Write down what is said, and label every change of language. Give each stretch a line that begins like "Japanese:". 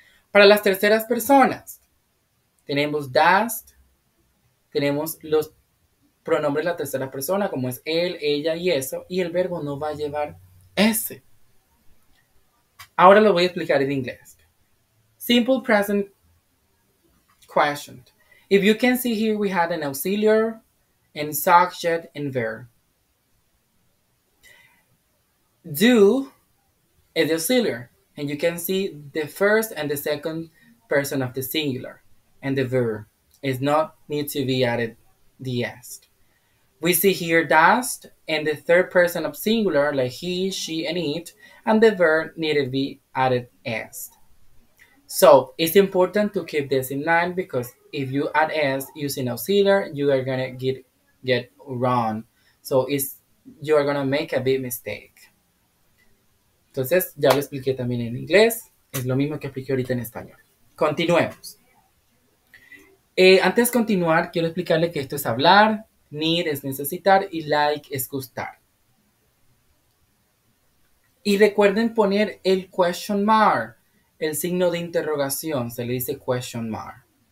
Spanish: Para las terceras personas, tenemos does, tenemos los pronombres de la tercera persona, como es él, ella y eso, y el verbo no va a llevar S. Ahora lo voy a explicar en inglés.
English: Simple present question. If you can see here, we had an auxiliary and subject and verb. Do is the auxiliary, and you can see the first and the second person of the singular, and the verb is not need to be added the s. We see here does and the third person of singular like he, she, and it, and the verb needed to be added s. So it's important to keep this in mind because if you add s using auxiliary, you are gonna get wrong. So you are gonna make a big mistake.
Spanish: Entonces, ya lo expliqué también en inglés. Es lo mismo que expliqué ahorita en español. Continuemos. Antes de continuar, quiero explicarle que esto es hablar, need es necesitar y like es gustar. Y recuerden poner el question mark, el signo de interrogación, se le dice question mark.